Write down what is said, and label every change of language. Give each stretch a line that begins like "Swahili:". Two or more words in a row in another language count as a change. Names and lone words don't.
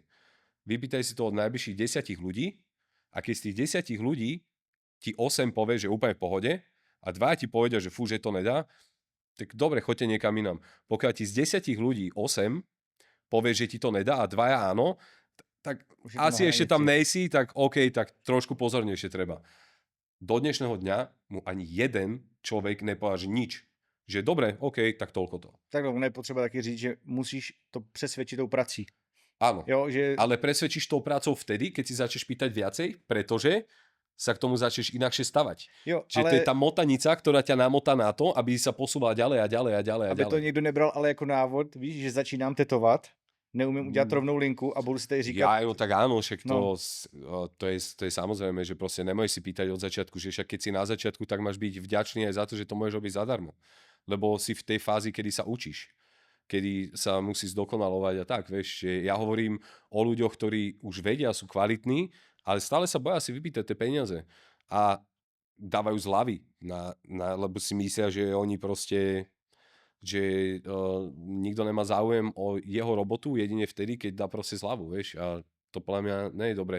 Slovak: Vypýtaj si to od najbližších 10 ľudí, a keď z tých 10 ľudí ti 8 povie, že úplne v pohode, a 2 ti povedia, že fú, že to nedá, tak dobre, choďte niekam inám. Pokiaľ ti z 10 ľudí 8 povie, že ti to nedá, a 2 áno, tak
Czech: Už je to asi na
Slovak: ešte tam
Czech: hranici.
Slovak: nejsi, tak OK, tak trošku pozornejšie treba. Do dnešného dňa mu ani jeden človek nepovedal, že nič. Že dobre, OK, tak toľko to.
Czech: Takhle, ono je potřeba taky říct, že musíš to přesvědčit tou prací.
Slovak: Áno,
Czech: Jo, že
Slovak: ale presvedčíš tou prácou vtedy, keď si začneš pýtať viacej, pretože sa k tomu začneš inakšie stavať.
Czech: jo,
Slovak: Čiže
Czech: ale
Slovak: to je tá motanica, ktorá ťa namotá na to, aby sa posúvala ďalej a ďalej a ďalej a
Czech: aby to
Slovak: ďalej.
Czech: někdo nebral ale jako návod, víš, že začínám tetovat, neumím udělat Mm. rovnou linku a budu si tady říkat,
Slovak: Ja, no tak áno, však
Czech: No.
Slovak: to je samozrejme, že proste nemôžeš si pýtať od začiatku, že však keď si na začiatku, tak máš byť vďačný aj za to, že to môžeš robiť zadarmo. Lebo si v tej fázi, kedy sa učíš, kedy sa musí zdokonalovať a tak, vieš, že ja hovorím o ľuďoch, ktorí už vedia, sú kvalitní, ale stále sa boja si vypýtať tie peniaze a dávajú zľavy, lebo si myslia, že oni proste, že nikto nemá záujem o jeho robotu jedine vtedy, keď dá proste zľavu, vieš, a to podľa mňa nie je dobre.